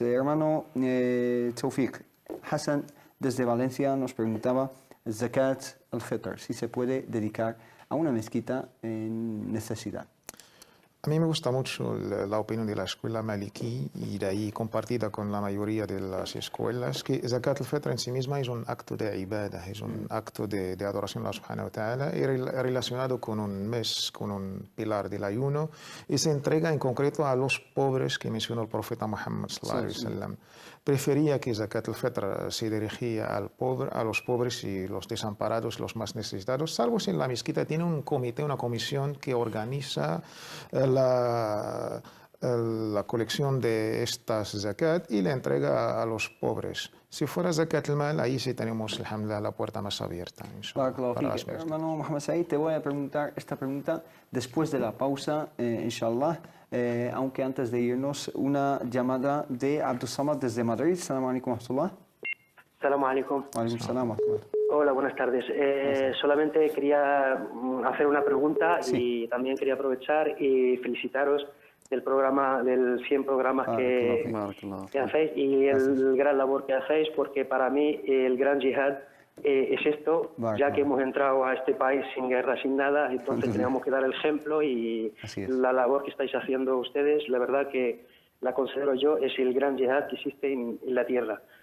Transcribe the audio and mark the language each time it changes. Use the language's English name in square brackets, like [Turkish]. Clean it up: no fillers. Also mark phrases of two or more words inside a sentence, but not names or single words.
[Spanish] Hermano Tawfiq, Hassan desde Valencia nos preguntaba [Arabic] زكاة الفطر, [Spanish] si se puede dedicar a una mezquita en necesidad. A mí me gusta mucho la opinión de la escuela maliki y de ahí compartida con la mayoría de las escuelas, que [Arabic] زكاة الفطر [Spanish] en sí misma es un acto de ibadah, es un acto de adoración a [Arabic] الله سبحانه وتعالى, [Spanish] relacionado con un mes, con un pilar del ayuno, y se entrega en concreto a los pobres que mencionó el profeta Muhammad [Arabic] صلى الله عليه وسلم. [Spanish] Prefería que [Arabic] زكاة الفطر [Spanish] se dirigía a los pobres y los desamparados, los más necesitados, salvo si en la mezquita tiene un comité, una comisión que organiza la colección de estas zakat y la entrega a los pobres. Si fuera [Arabic] زكاة المال, [Spanish] ahí sí tenemos, alhamdulillah, la puerta más abierta. Hermano Mohamed Said, te voy a preguntar esta pregunta después de la pausa, inshallah. Aunque antes de irnos, una llamada de Abdus Samad desde Madrid. [Arabic] السلام عليكم ورحمة الله. السلام عليكم. وعليكم السلام ورحمة الله. [Spanish] Hola, buenas tardes. Solamente quería hacer una pregunta y también quería aprovechar y felicitaros del programa, del 100 programas que hacéis y el gran labor que hacéis, porque para mí el gran yihad es esto, ya que hemos entrado a este país sin guerra, sin nada, entonces tenemos que dar el ejemplo y la labor que estáis haciendo ustedes, la verdad que la considero yo, es el gran yihad que existe en la tierra.